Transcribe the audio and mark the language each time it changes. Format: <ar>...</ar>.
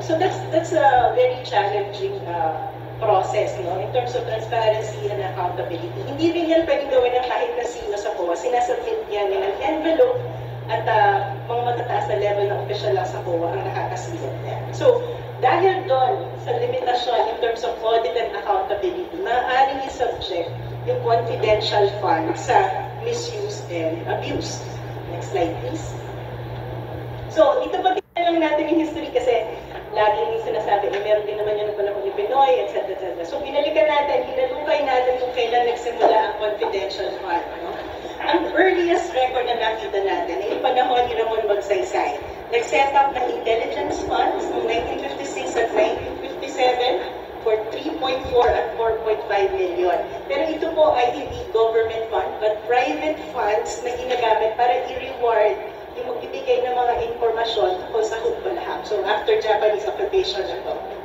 <en>So that's a very challenging process, no? In terms of transparency and accountability.</en> <tl>Hindi rin yan pwedeng gawin ng kahit na sino sa COA. Sinasubmit yan ng envelope at mga matataas na level ng official lang sa COA ang nakakasilip niya. So, dahil doon sa limitasyon</tl> <en>in terms of audit and accountability,</en> <tl>maaaring i-subject yung confidential fund sa misuse and abuse.</tl> <en>Next slide, please.</en> <tl>So, ito pa lang natin yung history kasi laging sinasabi, meron din naman yun ng panahon ni Pinoy, etc. So, binalikan natin, hinalukay natin kung kung kailan nagsimula ang confidential fund. No? Ang earliest record na nakita natin ay yung panahon ni Ramon Magsaysay. Nag-set up ng intelligence funds noong 1956 at 1957 for 3.4 at 4.5 million. Pero ito po ay hindi government fund,</tl> <en>but private funds</en> <tl>na ginagamit para i-reward yung magbibigay ng mga informasyon tungkol sa Hukbalahap.</tl> <en>So after Japanese occupation</en> <tl>na to.</tl>